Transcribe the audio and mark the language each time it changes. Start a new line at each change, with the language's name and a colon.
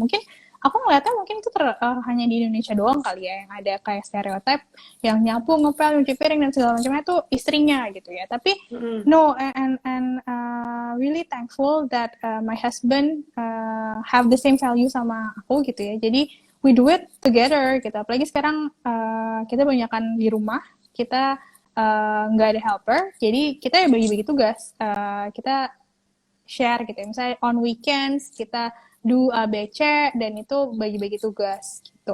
Indonesian: Mungkin aku ngeliatnya mungkin itu hanya di Indonesia doang kali ya, yang ada kayak stereotip yang nyapu, ngepel, nyuci piring dan segala macamnya itu istrinya gitu ya. Tapi
English: no, and really thankful that my husband have the same value
Indonesian: sama aku gitu ya. Jadi
English: we do it together
Indonesian: gitu. Apalagi sekarang kita banyakan di rumah, kita nggak ada helper, jadi kita ya bagi-bagi tugas. Kita share gitu ya. Misalnya
English: on weekends
Indonesian: kita
English: do ABC
Indonesian: dan itu bagi-bagi tugas gitu.